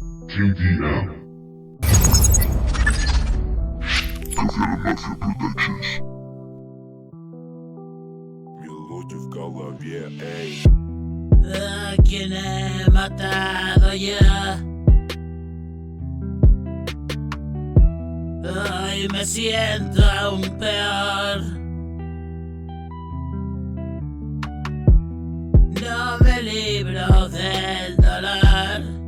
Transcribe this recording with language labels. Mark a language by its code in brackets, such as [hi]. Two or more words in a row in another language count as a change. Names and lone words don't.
[en] Team DM. [ru] Ковер Мафия Productions. Мелодия в голове, эй. [es] ¿A quién he matado ya? Hoy me siento aún peor. No me libro del dolor.